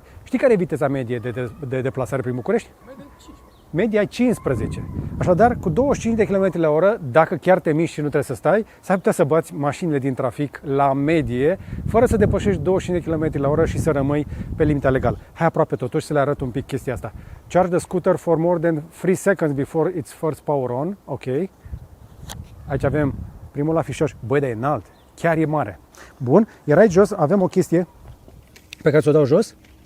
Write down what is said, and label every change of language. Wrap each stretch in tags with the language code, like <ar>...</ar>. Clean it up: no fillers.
<ro>Știi care e viteza medie de deplasare prin București? Media e 15. Așadar, cu 25 de km/h, dacă chiar te miști și nu trebuie să stai, s-ar putea să bați mașinile din trafic la medie, fără să depășești 25 de km/h și să rămâi pe limita legală. Hai aproape totuși să le arăt un pic chestia asta.</ro> <en>Charge the scooter for more than 3 seconds before its first power on. Ok.</en> <ro>Aici avem primul afișaj. Băi, dar e înalt. Chiar e mare. Bun. Iar aici jos avem o chestie pe care ți-o dau jos.</ro>